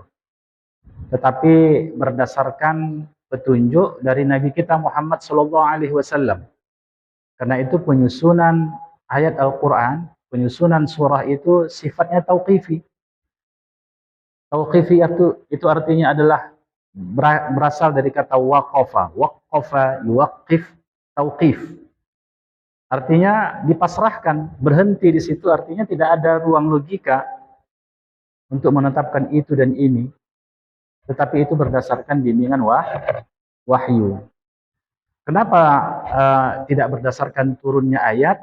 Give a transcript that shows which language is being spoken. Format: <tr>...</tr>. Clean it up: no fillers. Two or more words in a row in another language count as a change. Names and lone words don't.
<id>Tetapi berdasarkan petunjuk dari Nabi kita Muhammad SAW. Karena itu penyusunan ayat Al-Quran, penyusunan surah itu sifatnya tauqifi. Tauqifi itu artinya adalah berasal dari kata waqafa.</id> <ar>وقف يوقف توقيف.</ar> <id>Artinya dipasrahkan, berhenti di situ, artinya tidak ada ruang logika untuk menetapkan itu dan ini. Tetapi itu berdasarkan bimbingan wahyu. Kenapa tidak berdasarkan turunnya ayat?</id>